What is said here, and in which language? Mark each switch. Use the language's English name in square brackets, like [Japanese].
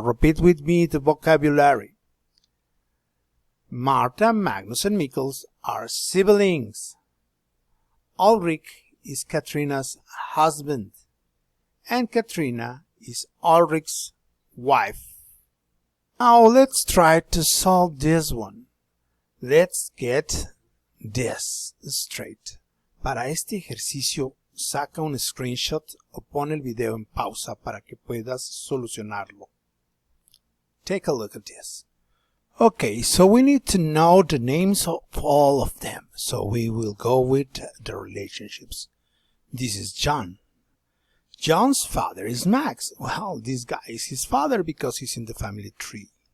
[English] Repeat with me the vocabulary. Marta, Magnus, and Mikkel are siblings. Ulrich is Katrina's husband. And Katrina is Ulrich's wife. Now let's try to solve this one. Let's get this straight. [Spanish] Para este ejercicio, saca un screenshot o pon el video en pausa para que puedas solucionarlo. [English] Take a look at this. Okay, so we need to know the names of all of them. So we will go with the relationships. This is John. John's father is Max. Well, this guy is his father because he's in the family tree.